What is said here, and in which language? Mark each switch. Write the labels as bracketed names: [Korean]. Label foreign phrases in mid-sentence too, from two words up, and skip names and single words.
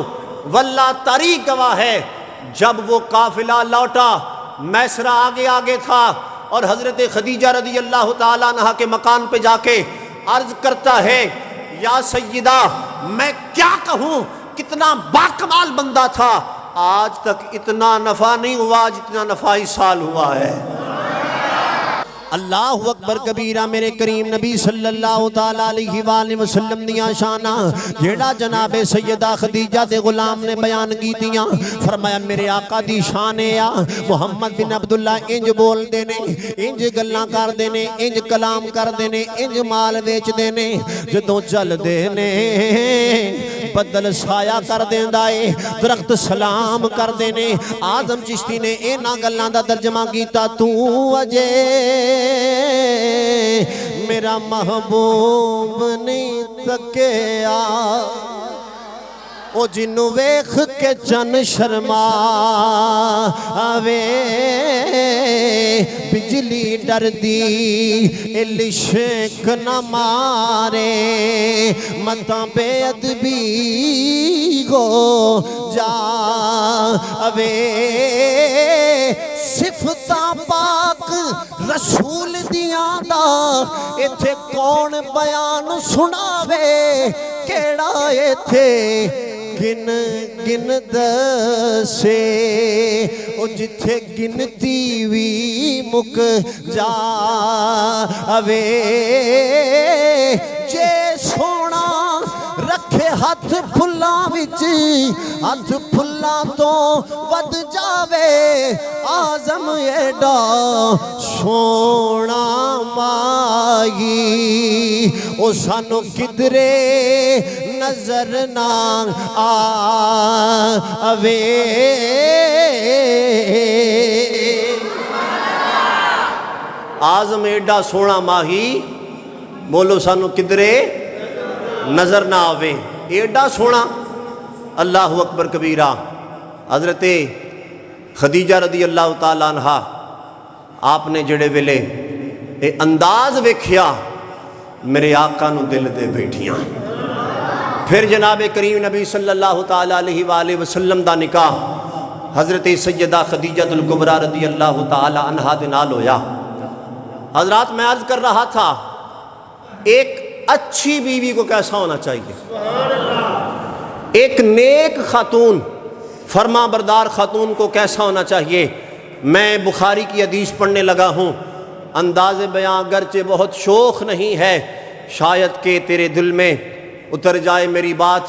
[Urdu] واللہ تاریخ گواہ ہے، جب وہ قافلہ لوٹا، میسرہ آگے آگے تھا، اور حضرت خدیجہ [Arabic] رضی اللہ تعالیٰ عنہا [Urdu] کے مکان پہ جا کے عرض کرتا ہے یا سیدہ میں کیا کہوں، کتنا باکمال بندہ تھا، آج تک اتنا نفع نہیں ہوا جتنا نفع اس سال ہوا ہے. [Arabic] اللہ اکبر کبیرہ. [Punjabi] میرے کریم نبی [Arabic] صلی اللہ تعالیٰ علیہ وآلہ وسلم [Punjabi] دیاں شانہ جیڑا جناب سیدہ خدیجہ دے غلام نے بیان کی دیاں. فرمایا میرے آقا دی شانے آ محمد بن عبداللہ انج بول دینے، انج گلاں کر دینے، انج کلام کر دینے، انج مال بیچ دینے، جدوں چل دینے بدل سایہ کر دیندائے، درخت سلام کر دینے. آزم چشتی نے اینا گلاں دا ترجمہ کیتا تو اجے میرا محبوب نہیں تکیا، او جنو ویخ کے چن شرما آوے، بجلی ڈر دی لشک نہ مارے، متاں بے ادبی ہو جا آوے. صفتاں پاک رسول دیاں دا ایتھے کون بیان سناوے، کیڑا ایتھے گن گن دسے، او جتھے گنتی وی مک جاوے. جے سونا رکھے ہاتھ پھلاں وچ، ہاتھ پھلاں تو ود جاوے، آزم ایڈا سونا مائی، او سانو کدرے نظر نہ آوے. آزم ایڈا سونا ماہی، بولو سانو کدرے نظر نہ آوے. ایڈا سونا. [Arabic] اللہ اکبر کبیرہ. [Punjabi] حضرت خدیجہ [Arabic] رضی اللہ تعالیٰ عنہا [Punjabi] آپ نے جڑے ویلے اے انداز ویکھیا، میرے آقا نو دل دے بیٹھیاں. پھر جناب کریم نبی [Arabic] صلی اللہ تعالیٰ علیہ وآلہ وسلم [Punjabi] دا نکاح حضرت سیدہ خدیجہ الکبریٰ [Arabic] رضی اللہ تعالیٰ عنہا [Punjabi] دے نال ہویا. [Urdu] حضرات میں عرض کر رہا تھا ایک اچھی بیوی کو کیسا ہونا چاہیے، ایک نیک خاتون، فرما بردار خاتون کو کیسا ہونا چاہیے. میں بخاری کی حدیث پڑھنے لگا ہوں. انداز بیاں اگرچہ بہت شوخ نہیں ہے، شاید کہ تیرے دل میں اتر جائے میری بات.